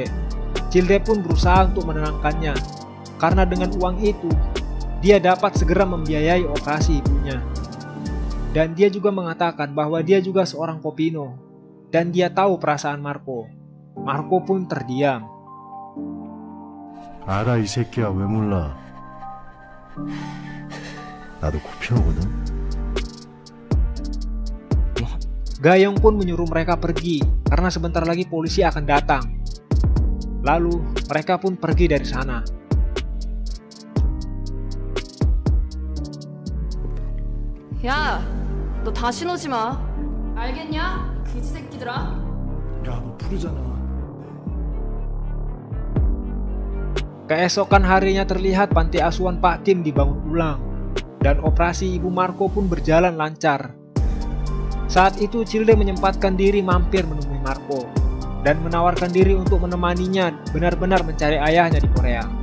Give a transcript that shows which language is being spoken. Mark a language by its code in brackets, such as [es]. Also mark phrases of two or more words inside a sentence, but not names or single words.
[id] Childe pun berusaha untuk menenangkannya, karena dengan uang itu, dia dapat segera membiayai operasi ibunya. Dan dia juga mengatakan bahwa dia juga seorang kopino, dan dia tahu perasaan Marco. Marco pun terdiam. [ko] 알아 이 새끼야 왜 몰라? 나도 코피노거든. [id] Ga-yeong pun menyuruh mereka pergi karena sebentar lagi polisi akan datang. Lalu mereka pun pergi dari sana. [ko] 야, 너 다시 오지 마. 알겠냐? 그지 새끼들아. 야 너 부르잖아. [id] Keesokan harinya terlihat panti asuhan Pak Kim dibangun ulang. Dan operasi ibu Marco pun berjalan lancar. Saat itu Childe menyempatkan diri mampir menemui Marco dan menawarkan diri untuk menemaninya benar-benar mencari ayahnya di Korea.